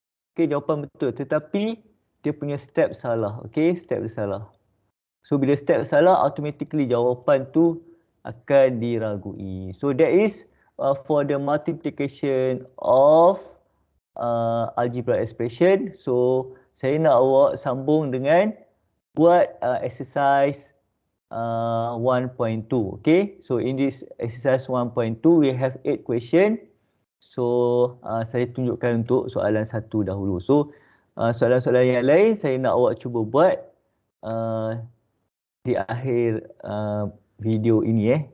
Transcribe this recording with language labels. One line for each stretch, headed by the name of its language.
Malay: Okay, jawapan betul, tetapi dia punya step salah. Okay, step dia salah. So bila step salah, automatically jawapan tu akan diragui.
English: So that is for the multiplication of algebra expression.
Malay: So saya nak awak sambung dengan buat exercise 1.2.
English: Okay, so in this exercise 1.2 we have 8 question.
Malay: So saya tunjukkan untuk soalan 1 dahulu. So soalan-soalan yang lain saya nak awak cuba buat di akhir video ini.